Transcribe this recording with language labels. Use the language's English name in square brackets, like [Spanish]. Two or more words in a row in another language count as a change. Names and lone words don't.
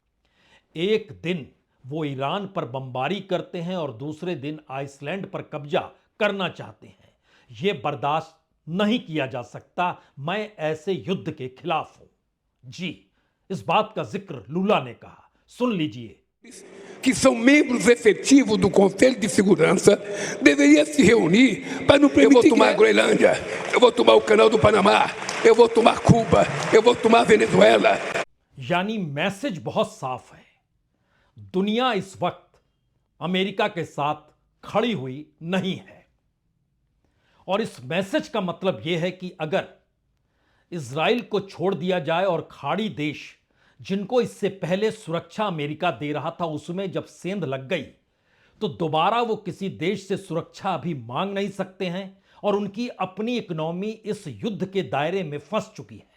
[Hindi] एक दिन वो ईरान पर बमबारी करते हैं और दूसरे दिन आइसलैंड पर कब्जा करना चाहते हैं। यह बर्दाश्त नहीं किया जा सकता। मैं ऐसे युद्ध के खिलाफ हूं। जी, इस बात का जिक्र लूला ने कहा, सुन लीजिए। [Portuguese] que são membros efetivos do Conselho de Segurança, deveria se reunir para não permitir. Eu vou tomar a Groenlândia, eu vou tomar o Canal do Panamá, eu vou tomar Cuba, eu vou tomar Venezuela. [Hindi] यानी मैसेज बहुत साफ है। दुनिया इस वक्त अमेरिका के साथ खड़ी हुई नहीं है और इस मैसेज का मतलब यह है कि अगर इजराइल को छोड़ दिया जाए और खाड़ी देश जिनको इससे पहले सुरक्षा अमेरिका दे रहा था उसमें जब सेंध लग गई, तो दोबारा वो किसी देश से सुरक्षा अभी मांग नहीं सकते हैं और उनकी अपनी इकोनॉमी इस युद्ध के दायरे में फंस चुकी है।